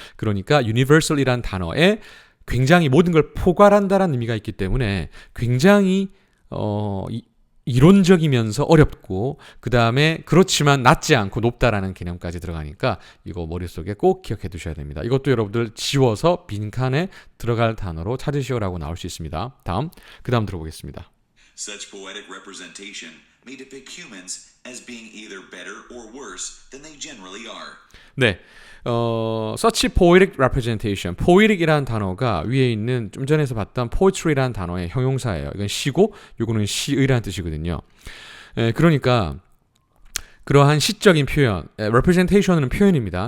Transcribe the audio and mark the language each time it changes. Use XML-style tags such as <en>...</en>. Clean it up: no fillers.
<ko>그러니까 universal이란 단어에 굉장히 모든 걸 포괄한다라는 의미가 있기 때문에 굉장히 이론적이면서 어렵고 그 다음에 그렇지만 낮지 않고 높다라는 개념까지 들어가니까 이거 머릿속에 꼭 기억해 두셔야 됩니다. 이것도 여러분들 지워서 빈칸에 들어갈 단어로 찾으시오라고 나올 수 있습니다. 그 다음 들어보겠습니다.</ko> <en>Such poetic representation may depict humans as being either better or worse than they generally are.</en> <ko>네,</ko> <en>such poetic representation,</en> <ko>poetic이라는 단어가 위에 있는 좀 전에서 봤던 poetry라는 단어의 형용사예요. 이건 시고, 이거는 시의라는 뜻이거든요. 그러니까 그러한 시적인 표현, representation은 표현입니다.</ko>